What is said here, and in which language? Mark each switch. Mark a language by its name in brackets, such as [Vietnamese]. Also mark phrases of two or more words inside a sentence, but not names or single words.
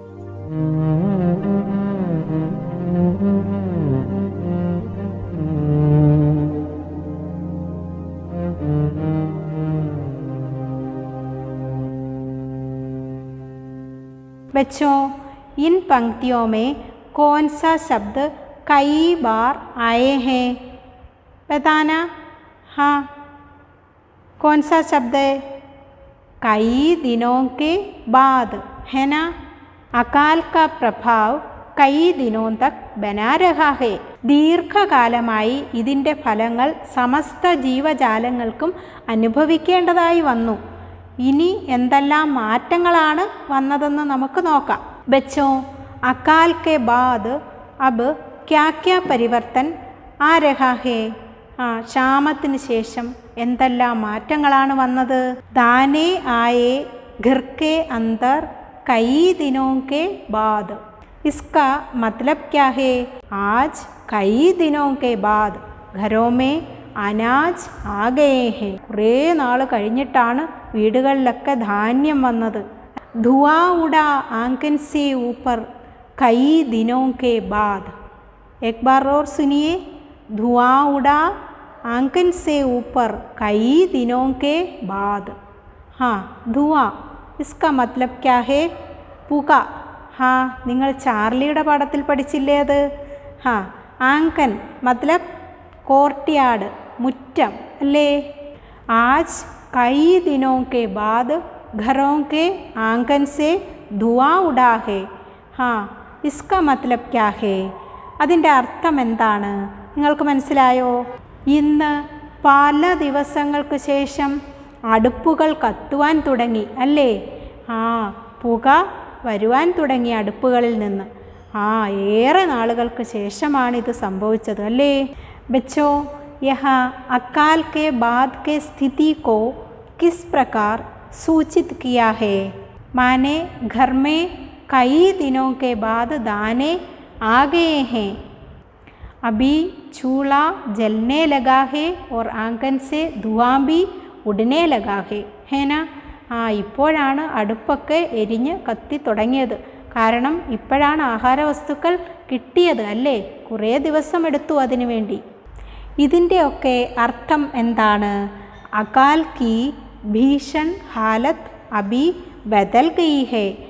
[Hindi] बच्चों, इन पंक्तियों में कौन सा शब्द कई बार आए हैं? बताना. हाँ, कौन सा शब्द है? कई दिनों के बाद, है ना। अकाल का प्रभाव कई दिनों तक बना रहा है. [Malayalam] ദീർഘകാലമായി ഇതിൻ്റെ ഫലങ്ങൾ സമസ്ത ജീവജാലങ്ങൾക്കും അനുഭവിക്കേണ്ടതായി വന്നു. ഇനി എന്തെല്ലാം മാറ്റങ്ങളാണ് വന്നതെന്ന് നമുക്ക് നോക്കാം. [Hindi] बच्चो, अकाल के बाद अब क्या क्या परिवर्तन आ रहा है? [Malayalam] ക്ഷാമത്തിന് ശേഷം എന്തെല്ലാം മാറ്റങ്ങളാണ് വന്നത്? [Hindi] दाने आए घर के अंदर कई दिनों के बाद. इसका मतलब क्या है? आज कई दिनों के बाद घरों में अनाज आ गए हैं. [Malayalam] കുറേ നാൾ കഴിഞ്ഞിട്ടാണ് വീടുകളിലൊക്കെ ധാന്യം വന്നത്. [Hindi] धुआँ उड़ा आँगन से ऊपर कई दिनों के बाद. एक बार और सुनिए. धुआं उड़ा आंकन से ऊपर कई दिनों के बाद. हाँ, धुआं, इसका मतलब क्या है? [Malayalam] പുക. നിങ്ങൾ ചാർലിയുടെ പാഠത്തിൽ പഠിച്ചില്ലേ അത്? [Hindi] आँगन मतलब [Malayalam] കോർട്ട്യാർഡ്, മുറ്റം അല്ലേ? [Hindi] आज कई दिनों के बाद घरों के आंगन से धुआं उड़ा है. इसका मतलब क्या है? [Malayalam] അതിൻ്റെ അർത്ഥം എന്താണ്? നിങ്ങൾക്ക് മനസ്സിലായോ? ഇന്ന് പല ദിവസങ്ങൾക്ക് ശേഷം അടുപ്പുകൾ കത്തുവാൻ തുടങ്ങി അല്ലേ? പുക വരുവാൻ തുടങ്ങി അടുപ്പുകളിൽ നിന്ന്. ഏറെ നാളുകൾക്ക് ശേഷമാണിത് സംഭവിച്ചത് അല്ലേ? [Hindi] बच्चो, यहाँ अकाल के बाद के स्थिति को किस प्रकार सूचित किया है? माने घर में कई दिनों के बाद दाने आ गए हैं. अभी चूल्हा जलने लगा है और आंगन से धुआं भी उड़ने लगा है ना. [Malayalam] ഇപ്പോഴാണ് അടുപ്പൊക്കെ എരിഞ്ഞ് കത്തി തുടങ്ങിയത്. കാരണം ഇപ്പോഴാണ് ആഹാരവസ്തുക്കൾ കിട്ടിയത് അല്ലേ? കുറേ ദിവസം എടുത്തു അതിനു വേണ്ടി. ഇതിൻ്റെയൊക്കെ അർത്ഥം എന്താണ്? [Hindi] अकाल की भीषण हालत अभी बदल गई है.